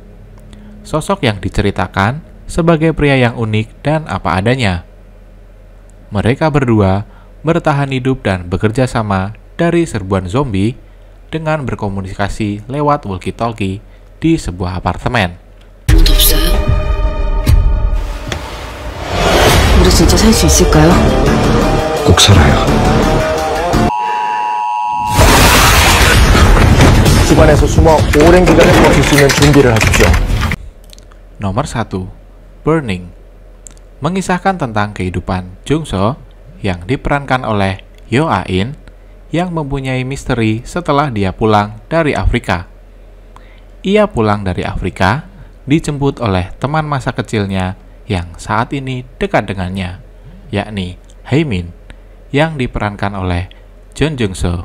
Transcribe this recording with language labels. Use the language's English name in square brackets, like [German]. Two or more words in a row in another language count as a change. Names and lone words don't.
[Indonesian] Sosok yang diceritakan sebagai pria yang unik dan apa adanya. Mereka berdua bertahan hidup dan bekerja sama dari serbuan zombie dengan berkomunikasi lewat walkie-talkie di sebuah apartemen. [Korean] 우리 진짜 살 수 있을까요? 꼭 살아요. 집안에서 숨어 오랜 기간을 버틸 수 있는 준비를 하십시오. [Indonesian] Nomor 1. Burning mengisahkan tentang kehidupan Jung-soo yang diperankan oleh Yo A-in yang mempunyai misteri setelah dia pulang dari Afrika. Ia pulang dari Afrika dijemput oleh teman masa kecilnya yang saat ini dekat dengannya, yakni Hae-min yang diperankan oleh Jeon Jung-soo.